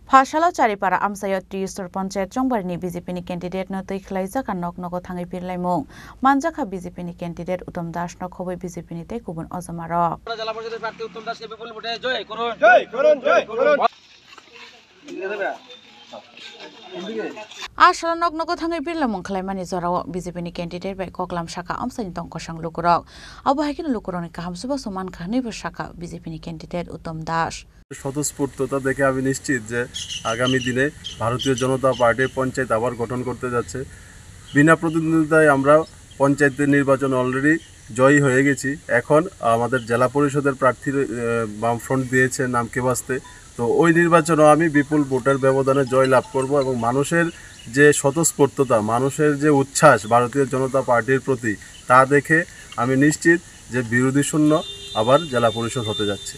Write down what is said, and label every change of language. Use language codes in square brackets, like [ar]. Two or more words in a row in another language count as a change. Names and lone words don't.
[trp] Phasalau Charipara Amsayot Tristor Ponchet Jongbarni BJP ni candidate no teiklaijak an nok thangai pirlaimung manjaka BJP ni candidate Uttam Das no khoboi BJP ni tei kubun ojamarok [bn] জেলা পরিষদের প্রার্থী উত্তম দাসকে বিপুল ভোটে জয় করুন [trp] Asal nok thangai pirlaimung khlaimani jorao BJP ni candidate bai koklam saka amsani tongkosang lukurok abo hakin lukuroni kaham suba suman khani saka BJP ni candidate Uttam Das [bn] স্বতঃস্ফূর্ততা দেখে আমি নিশ্চিত যে আগামী দিনে ভারতীয় জনতা পার্টির পঞ্চায়েত আবার গঠন করতে যাচ্ছে। বিনা প্রতিদ্বন্দ্বিতায় আমরা পঞ্চায়েতের নির্বাচন অলরেডি জয়ী হয়ে গেছি। এখন আমাদের জেলা পরিষদের প্রার্থীর বামফ্রন্ট দিয়েছে নামকে বাঁচতে, তো ওই নির্বাচনও আমি বিপুল ভোটের ব্যবধানে জয় লাভ করব এবং মানুষের যে স্বতঃস্ফূর্ততা, মানুষের যে উচ্ছ্বাস ভারতীয় জনতা পার্টির প্রতি, তা দেখে আমি নিশ্চিত যে বিরোধী শূন্য আবার জেলা পরিষদ হতে যাচ্ছে।